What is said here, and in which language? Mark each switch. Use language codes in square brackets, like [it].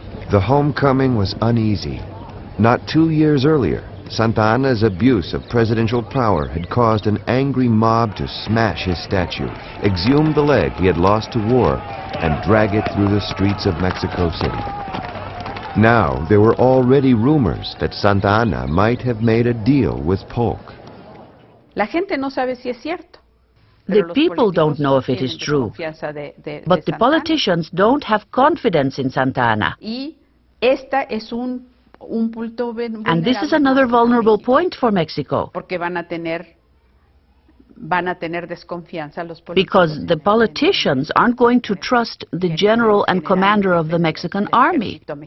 [en] The homecoming was uneasy. Not 2 years earlier, Santa Anna's abuse of presidential power had caused an angry mob to smash his statue, exhume the leg he had lost to war, and drag it through the streets of Mexico City. Now, there were already rumors that Santa Anna might have made a deal with Polk. [es] La gente no sabe si es cierto. [en] The people don't know if it is true, but the politicians don't have confidence in Santa Anna. And this is another vulnerable point for Mexico, because the politicians aren't going to trust the general and commander of the Mexican army.